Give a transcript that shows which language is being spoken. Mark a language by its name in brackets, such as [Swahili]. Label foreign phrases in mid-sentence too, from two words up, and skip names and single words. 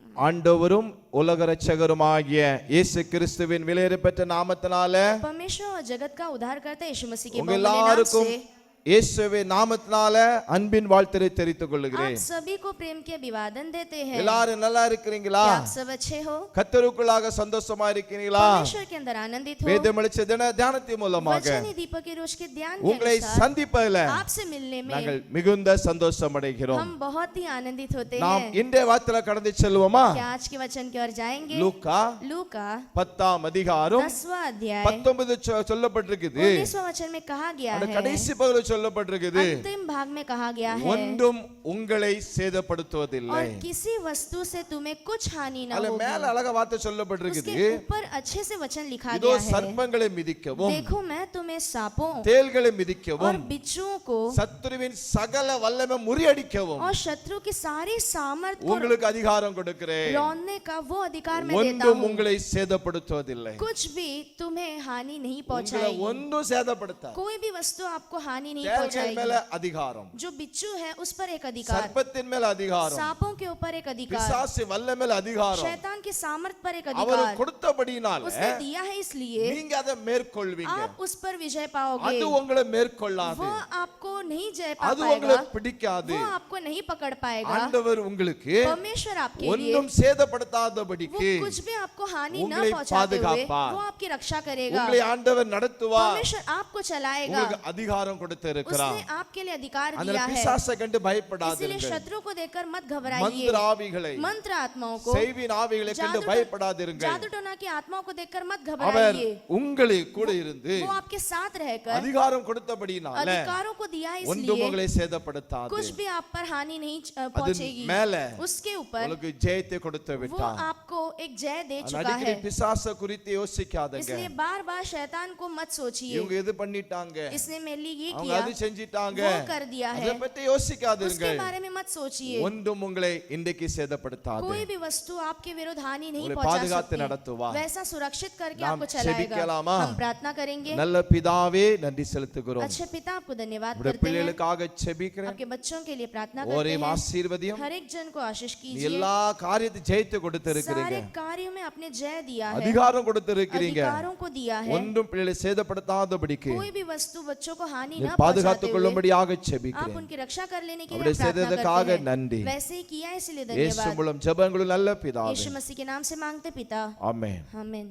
[Tamil] ஆண்டவரும் உலக இரட்சகருமாகிய இயேசு கிறிஸ்துவின் விலையேறப்பெற்ற நாமத்தினாலே [Hindi] परमेश्वर और जगत का उद्धारकर्ता यीशु मसीह के [Tamil] உங்க [Hindi] बहुमूल्य नाम [Tamil] எல்லாருக்கும் [Hindi] से [Tamil] இயேசுவின் நாமத்தினாலே அன்பின் வாழ்த்தை தெரிவித்துக் [Hindi] आप [Tamil] கொள்கிறேன். [Hindi] सभी को प्रेम के अभिवादन देते हैं। [Tamil] எல்லாரும் நல்லா இருக்கிறீங்களா? [Hindi] क्या आप सब अच्छे हो? [Tamil] கர்த்தருக்குள்ளாக சந்தோஷமா இருக்கிறீங்களா? [Hindi] परमेश्वर के अंदर आनंदित हो? [Tamil] வேதம் அளிச்ச தியானத்தின் மூலமாக [Hindi] वचन दीपक की रोज के ध्यान के [Tamil] உங்களை [Hindi] अनुसार [Tamil] சந்திப்பதில் [Hindi] आपसे मिलने में [Tamil] நாங்கள் மிகுந்த சந்தோஷம் அடைகிறோம். [Hindi] हम बहुत ही आनंदित होते [Tamil] நாம் [Hindi] हैं। [Tamil] இன்றைய வார்த்தையில கடந்து செல்வோமா? [Hindi] क्या आज के वचन की ओर जाएंगे? [Tamil] லூக்கா [Hindi] लूका [Tamil] 10ஆம் அதிகாரம் [Hindi] 10वां अध्याय [Tamil] 19 சொல்லப்பட்டிருக்குது. [Hindi] 19वां वचन में कहा गया [Tamil] அந்த [Hindi] है, [Tamil] கடைசி பகுதியில் சொல்லப்பட்டிருக்குது, [Hindi] अंतिम भाग में कहा गया है, [Tamil] ஒன்றும் உங்களை சேதப்படுத்துவதில்லை. [Hindi] और किसी वस्तु से तुम्हें कुछ हानि न [Tamil] அல்ல [Hindi] होगी। [Tamil] மேல அழகா வார்த்தை சொல்லப்பட்டிருக்குது, [Hindi] उसके ऊपर अच्छे से वचन लिखा [Tamil] இதோ [Hindi] गया है, [Tamil] சர்ப்பங்களை மிதிக்கவும் [Hindi] देखो मैं तुम्हें सांपों [Tamil] தேள்களை [Hindi] और [Tamil] மிதிக்கவும் [Hindi] बिच्छुओं को [Tamil] சத்துருவின் சகல வல்லமை முறியடிக்கவும் [Hindi] और शत्रु की सारी सामर्थ को [Tamil] உங்களுக்கு அதிகாரம் கொடுக்கிறேன். [Hindi] रौंदने का वो अधिकार मैं देता [Tamil] ஒன்றும் [Hindi] हूँ। [Tamil] உங்களை சேதப்படுத்துவதில்லை. [Hindi] कुछ भी तुम्हें हानि नहीं [Tamil] உங்களை [Hindi] पहुंचाएगी। [Tamil] ஒன்றும் சேதப்படுத்தாது. [Hindi] कोई भी वस्तु आपको हानि नहीं [Tamil] தேள்கள் [Hindi] पहुंचाएगी। [Tamil] மேல அதிகாரம், [Hindi] जो बिच्छू है उस पर एक अधिकार, [Tamil] சர்ப்பத்தின் மேல அதிகாரம், [Hindi] सांपों के ऊपर एक अधिकार, [Tamil] பிசாசு வல்லமை மேல அதிகாரம் [Hindi] शैतान की सामर्थ पर एक [Tamil] அவர் [Hindi] अधिकार [Tamil] கொடுத்தபடினால [Hindi] उसने दिया है, इसलिए [Tamil] நீங்க அதை மேற்கொள்வீங்க. [Hindi] आप उस पर विजय पाओगे। [Tamil] அது உங்களை மேற்கொள்ளாது, [Hindi] वो आपको नहीं जय पा [Tamil] அது உங்களை [Hindi] पाएगा, [Tamil] பிடிக்காது. [Hindi] वो आपको नहीं पकड़ पाएगा। [Tamil] ஆண்டவர் உங்களுக்கு [Hindi] परमेश्वर आपके लिए [Tamil] ஒன்றும் [Hindi] वो [Tamil] சேதப்படுத்தாதபடிக்கு [Hindi] कुछ भी आपको हानि न [Tamil] உங்களை [Hindi] पहुंचाते हुए [Tamil] பாதுகாப்பார். [Hindi] वो आपकी रक्षा करेगा। [Tamil] உங்களை ஆண்டவர் நடத்துவார். [Hindi] परमेश्वर आपको चलाएगा, [Tamil] உங்களுக்கு அதிகாரம் கொடுத்திருக்கிறார். [Hindi] उसने आपके लिए अधिकार [Tamil] அந்த [Hindi] दिया है। [Tamil] பிசாசை கண்டு [Hindi] इसलिए [Tamil] பயப்படாதீர்கள். [Hindi] शत्रु को देखकर मत घबराइए। [Tamil] மந்திர ஆவிகளை, [Hindi] मंत्र आत्माओं को, [Tamil] செய்வின் ஆவிகளை கண்டு பயப்படாதீர்கள். [Hindi] जादू टोना की आत्माओं को देखकर मत [Tamil] அவர் [Hindi] घबराइए। [Tamil] உங்களை கூட இருந்து [Hindi] वो आपके साथ रहकर [Tamil] அதிகாரம் கொடுத்தபடினால [Hindi] अधिकारों को दिया है, [Tamil] ஒன்றும் [Hindi] इसलिए [Tamil] உங்களை சேதப்படுத்தாது. [Hindi] कुछ भी आप पर हानि नहीं [Tamil] அது [Hindi] पहुंचेगी। [Tamil] மேல [Hindi] उसके ऊपर [Tamil] உங்களுக்கு ஜெயத்தை கொடுத்து [Hindi] वो [Tamil] விட்டார். [Hindi] आपको एक जय दे [Tamil] அது [Hindi] चुका [Tamil] அடிக்கடி [Hindi] है। [Tamil] பிசாசை குறித்து யோசிக்காதங்க. [Hindi] इसलिए बार बार शैतान को मत सोचिए, [Tamil] இவங்க எது பண்ணிட்டாங்க, [Hindi] इसने मेरे लिए ये [Tamil] அவங்க [Hindi] किया, [Tamil] அது செஞ்சிட்டாங்க, [Hindi] वो कर दिया है, [Tamil] அதை பத்தி யோசிக்காதீங்க. [Hindi] उसके बारे में मत सोचिए। [Tamil] ஒன்றும் உங்களை இன்றைக்கு சேதப்படுத்தாது. [Hindi] कोई भी वस्तु आपके विरुद्ध हानि नहीं [Tamil] உங்களை [Hindi] पहुंचा [Tamil] பாதுகாத்து [Hindi] सकती, [Tamil] நடத்துவார். [Hindi] वैसा सुरक्षित करके [Tamil] நாம் [Hindi] आपको चलाएगा। [Tamil] செபிக்கலாமா? [Hindi] हम प्रार्थना करेंगे। [Tamil] நல்ல பிதாவே நன்றி செலுத்துகிறோம். [Hindi] अच्छे पिता आपको धन्यवाद [Tamil] உடைய [Hindi] करते हैं, [Tamil] பிள்ளைகளுக்காக செபிக்கிறேன். [Hindi] आपके बच्चों के लिए प्रार्थना [Tamil] ஒரே [Hindi] करते हैं। [Tamil] ஆசீர்வதியும். [Hindi] हर एक जन को आशीष [Tamil] நீ [Hindi] कीजिए। [Tamil] எல்லா காரியத்தையும் ஜெயித்து கொடுத்திருக்கிறீங்க, [Hindi] सारे कार्यों में आपने जय दिया है, [Tamil] அதிகாரம் கொடுத்திருக்கிறீங்க. [Hindi] अधिकारों को दिया है। [Tamil] ஒன்றும் பிள்ளைகளை சேதப்படுத்தாதபடிக்கு [Hindi] कोई भी वस्तु बच्चों को हानि [Tamil] நீ [Hindi] न [Tamil] பாதுகாத்துக் [Hindi] पहुंचाते हुए [Tamil] கொள்ளும்படியாக [Hindi] आप [Tamil] செபிக்கிறேன். [Hindi] उनकी रक्षा कर लेने के लिए [Tamil] அப்படி [Hindi] हम प्रार्थना [Tamil] செய்ததற்காக [Hindi] करते हैं। [Tamil] நன்றி. [Hindi] वैसे ही किया, इसलिए [Tamil] இயேசு [Hindi] धन्यवाद। [Tamil] மூலம் ஜெபங்களும் நல்ல பிதாவே. [Hindi] यीशु मसीह के नाम से मांगते पिता, [Tamil] ஆமென். [Hindi] आमीन।